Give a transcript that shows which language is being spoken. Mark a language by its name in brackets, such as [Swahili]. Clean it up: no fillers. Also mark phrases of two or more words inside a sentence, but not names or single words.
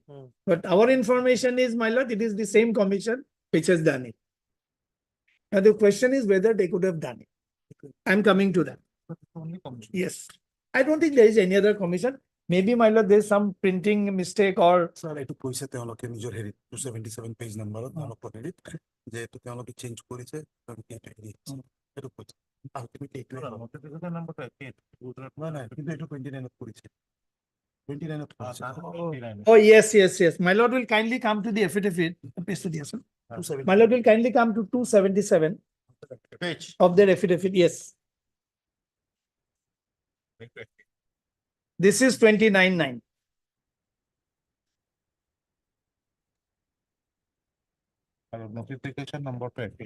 [English] But our information is, my lord, it is the same commission which has done it. Now the question is whether they could have done it. I'm coming to that. But it's only commission. Yes. I don't think there is any other commission. Maybe, my lord, there's some printing mistake or Sir, [Assamese] এইটো কৈছে তেওঁলোকে নিজৰ হেৰি 277 [English] page number [Assamese] অলপ পঢ়িলে যে এইটো তেওঁলোকে চেঞ্জ কৰিছে তেওঁলোকে এইটো হেৰি এইটো কৈছে আলটিমেটলি এইটো [English] Notification number to 8. [Assamese] নাই কিন্তু এইটো 29ত কৰিছে 29ত কৰিছে [English] oh yes. My lord will kindly come to the affidavit. My lord will kindly come to 277 Page. of their affidavit. Yes. This is 29.9. Notification number 20.